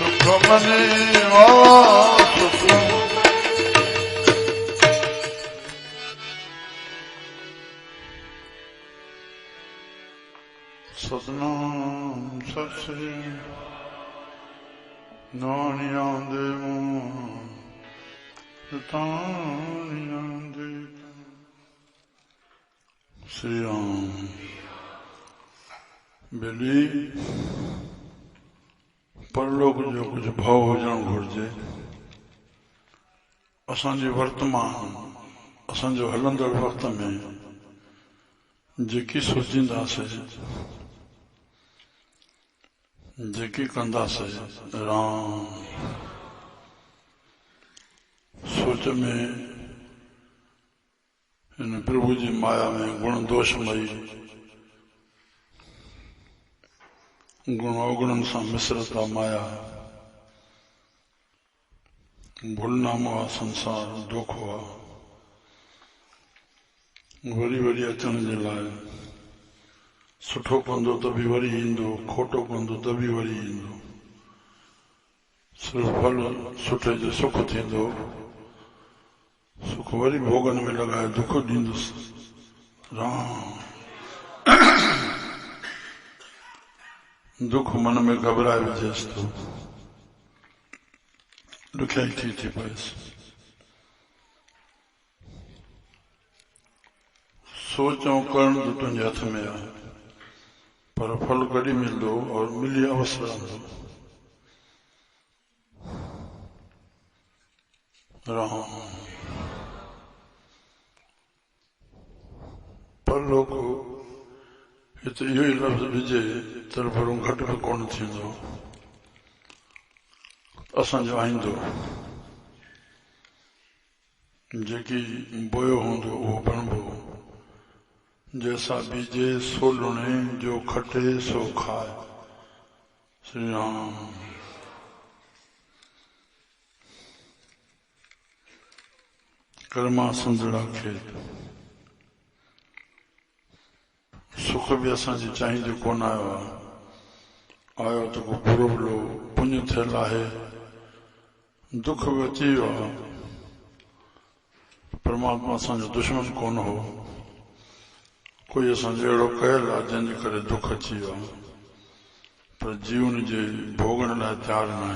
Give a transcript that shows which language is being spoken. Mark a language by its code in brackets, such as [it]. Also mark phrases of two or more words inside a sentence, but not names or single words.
[sd] मने सुखम सतनाम सत श्री नानियां दे तानियां दे श्री राम बेली परलोक जो कुछ भाव हुजण घुर्जे असांजे वर्तमान असांजो हलंदड़ वक्त में जेकी सोचींदासीं जेकी कंदासीं राम सोच में इन प्रभु जी माया में गुण दोषमयी गुण अवगुणन सां मिश्रता माया भूलनामो आहे संसार धोखो आहे वरी वरी अचण जे लाइ सुठो कंदो त बि वरी ईंदो खोटो कंदो त बि वरी ईंदो सिर्फ़ु फल सुठे जो सुख थींदो सुख वरी भोगन में लॻाए दुख ॾींदुसि राम दुख मन में घबराए विझेसि थो ॾुखियाई थी पएसि सोचो करण तो तुझे हथ में है पर फल कड़ी मिलदो और मिली अवसर आंदो राम परलोक हिते इहो ई लफ़्ज़ विझे तरफड़ो घटि बि कोन थींदो असांजो आईंदो जेकी बोयो हूंदो उहो बणबो जैसा बीजे सो लुणे जो खटे सो खाए श्री राम कर्मा संदड़ा खेत सुख भी असांजी चाहींदो कोन आयो आहे आयो त को बुरो भलो पुण्य थियल आहे दुख भी अची वियो आहे परमात्मा असांजो दुश्मन कोन हो कोई असांजो अहिड़ो कयल आहे जंहिंजे करे दुख अची वियो आहे पर जीवन जे भोगण लाइ तयारु